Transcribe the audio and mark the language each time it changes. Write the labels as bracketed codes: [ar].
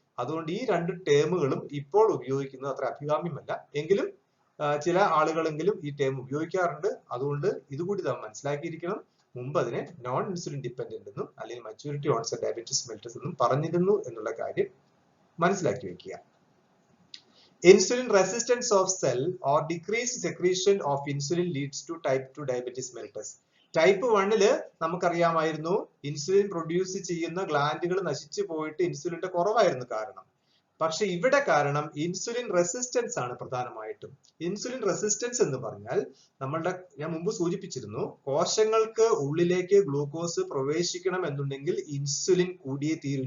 [ml] അതുകൊണ്ട് ഈ രണ്ട് ടേമുകളും ഇപ്പോൾ ഉപയോഗിക്കുന്നത് അത്ര അഭികാമ്യമല്ല. എങ്കിലും ചില ആളുകളെങ്കിലും ഈ ടേം ഉപയോഗിക്കാറുണ്ട്. അതുകൊണ്ട് ഇതുകൂടി നാം മനസ്സിലാക്കിയിരിക്കണം. മുമ്പ് അതിനെ നോൺ ഇൻസുലിൻ ഡിപെൻഡന്റ് എന്നും അല്ലെങ്കിൽ മച്യൂരിറ്റി ഓൺസെറ്റ് ഡയബറ്റിസ് മെലിറ്റസ് എന്നും പറഞ്ഞിരുന്നു എന്നുള്ള കാര്യം മനസ്സിലാക്കി വെക്കുക. [en] Insulin resistance of cell or decreased secretion of insulin leads to type 2 diabetes mellitus. [ml] Type 1 നമുക്കറിയാമായിരുന്നു insulin produce ചെയ്യുന്ന ഗ്ലാൻഡുകൾ നശിച്ചു പോയിട്ട് ഇൻസുലിന്റെ കുറവായിരുന്നു കാരണം. പക്ഷെ ഇവിടെ കാരണം ഇൻസുലിൻ റെസിസ്റ്റൻസ് ആണ് പ്രധാനമായിട്ടും. ഇൻസുലിൻ റെസിസ്റ്റൻസ് എന്ന് പറഞ്ഞാൽ ഞാൻ മുമ്പ് സൂചിപ്പിച്ചിരുന്നു, കോശങ്ങൾക്ക് ഉള്ളിലേക്ക് ഗ്ലൂക്കോസ് പ്രവേശിക്കണം എന്നുണ്ടെങ്കിൽ ഇൻസുലിൻ കൂടിയേ തീരും.